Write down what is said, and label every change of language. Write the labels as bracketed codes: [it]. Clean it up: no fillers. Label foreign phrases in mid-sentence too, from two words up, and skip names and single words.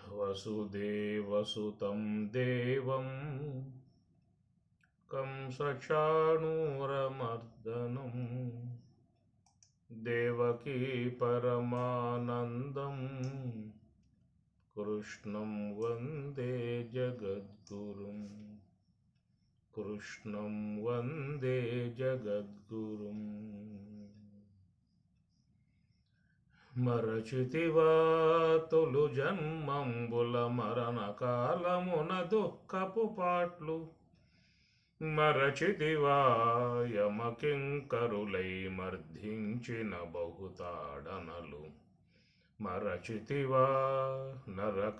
[sa] वसुदेवसुतं देवं कंसचाणूरमर्दनं देवकी परमानन्दं कृष्णं वन्दे जगद्गुरुं कृष्णं वन्दे जगद्गुरुम् [te] మరచితివా తొలు జన్మంబుల మరణ కాలమున దుఃఖపు పాట్లు మరచితివా యమకింకరులై మర్ధించిన బహుతాడనలు మరచితివా నరక